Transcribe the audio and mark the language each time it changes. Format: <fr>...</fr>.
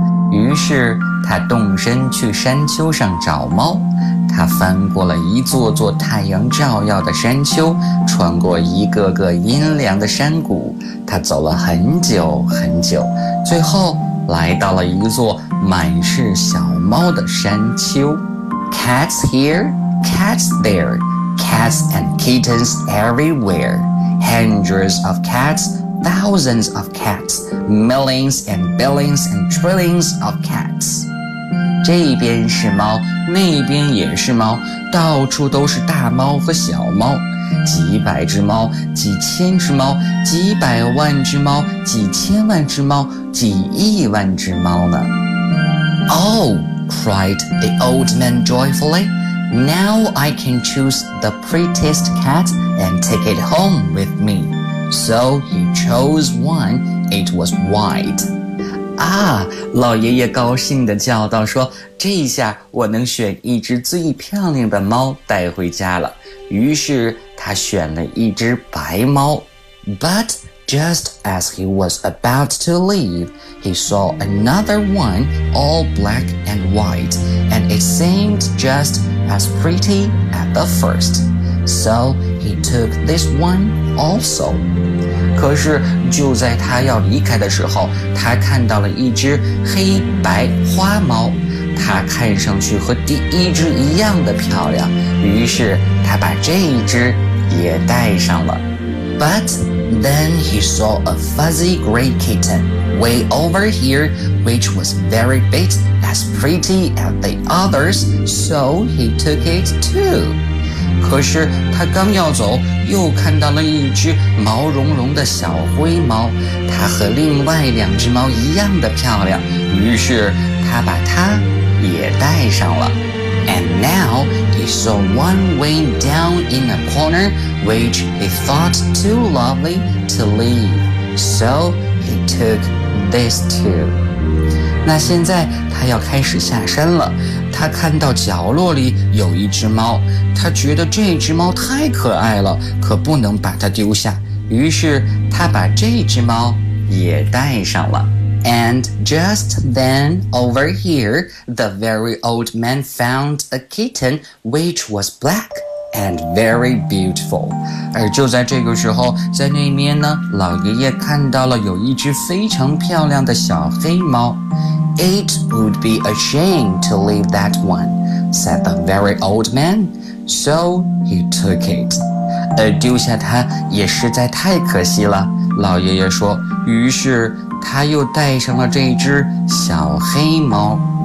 <zh>于是他动身去山丘上找猫。他翻过了一座座太阳照耀的山丘，穿过一个个阴凉的山谷。他走了很久很久，最后来到了一座满是小猫的山丘。</zh> <en>Cats here, cats there, cats and kittens everywhere. Hundreds of cats, thousands of cats, millions and billions and trillions of cats.</en> <zh>这边是猫，那边也是猫，到处都是大猫和小猫。几百只猫，几千只猫，几百万只猫，几千万只猫，几亿万只猫呢。</zh> <en>Oh, cried the old man joyfully. Now I can choose the prettiest cat and take it home with me. So he chose one. It was white.</en> <zh>啊，老爷爷高兴地叫道说，这下我能选一只最漂亮的猫带回家了。于是他选了一只白猫。</zh> <en>But just as he was about to leave, he saw another one all black and white, and it seemed just as pretty as the first. So he took this one also.</en> <zh>可是就在他要离开的时候，他看到了一只黑白花猫。它看上去和第一只一样的漂亮，于是他把这一只也带上了。</zh> <en>But then he saw a fuzzy gray kitten way over here, which was very big, as pretty as the others, so he took it too.</en> <zh>可是他刚要走，又看到了一只毛茸茸的小灰猫，它和另外两只猫一样的漂亮，于是他把它也带上了。</zh> <en>And now he saw one way down in a corner, which he thought too lovely to leave. So he took this too.</en> <zh>那现在他要开始下山了。他看到角落里有一只猫，他觉得这只猫太可爱了，可不能把它丢下。于是他把这只猫也带上了。</zh> <en>And just then, over here, the very old man found a kitten which was black and very beautiful.</en> <zh>而就在这个时候，在那边呢，老爷爷看到了有一只非常漂亮的小黑猫。</zh> <en>It would be a shame to leave that one, said the very old man. So he took it.</en> <zh>丢下它也实在太可惜了，老爷爷说，于是他又带上了这只小黑猫。</zh>